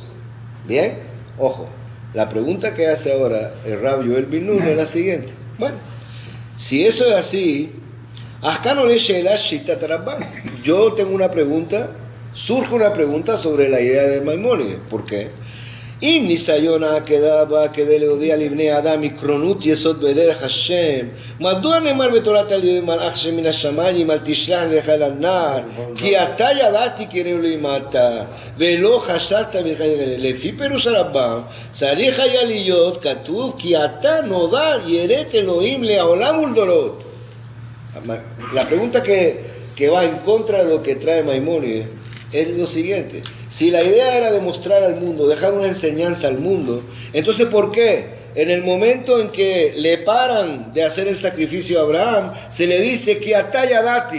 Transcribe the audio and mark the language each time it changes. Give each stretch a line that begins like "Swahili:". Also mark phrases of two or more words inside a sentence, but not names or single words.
Spanish: ¿Bien? Ojo, la pregunta que hace ahora el Rab Yoel bin Nun es la siguiente. Bueno, si eso es así, yo tengo una pregunta, surge una pregunta sobre la idea del Maimónides. ¿Por qué?
Hebrew: אם ניסיון העקדה בא כדי להודיע לבני האדם עקרונות יסוד בדרך השם, מדוע נאמר בתורת על ידי מלאך שמן השמיים אל תשלח לך אל הנער, כי אתה ידעתי קראו למטה ולא חשבת לפי פירוש הרמב"ם צריך היה להיות כתוב כי אתה נודע יראת אלוהים לעולם ולדורות.
Spanish: La pregunta que va en contra de lo que trae Maimónides es lo siguiente: si la idea era demostrar al mundo, dejar una enseñanza al mundo, entonces ¿por qué en el momento en que le paran de hacer el sacrificio a Abraham se le dice que
Hebrew: עתה ידעתי?